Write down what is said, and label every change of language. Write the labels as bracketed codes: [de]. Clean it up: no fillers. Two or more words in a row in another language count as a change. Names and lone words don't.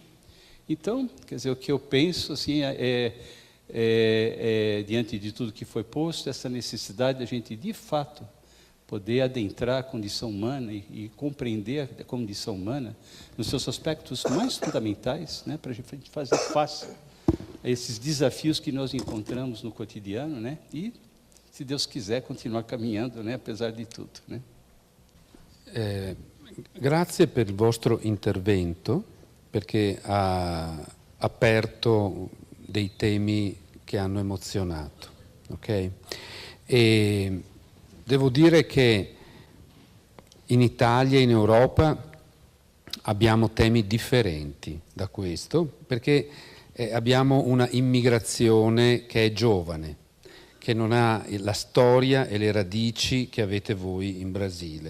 [pt] Então, quer dizer, o que eu penso assim, diante de tudo que foi posto, essa necessidade de a gente, de fato, poder adentrar a condição humana e compreender a condição humana nos seus aspectos mais fundamentais, né, para a gente fazer face a esses desafios que nós encontramos no cotidiano, né, e, se Deus quiser, continuar caminhando, né, apesar [it] di tutto. [pt] Né? [it] Grazie per il vostro intervento, perché ha aperto dei temi che hanno emozionato. Okay? E devo dire che in Italia e in Europa abbiamo temi differenti da questo, perché abbiamo una immigrazione che è giovane, che non ha la storia e le radici che avete voi in Brasile.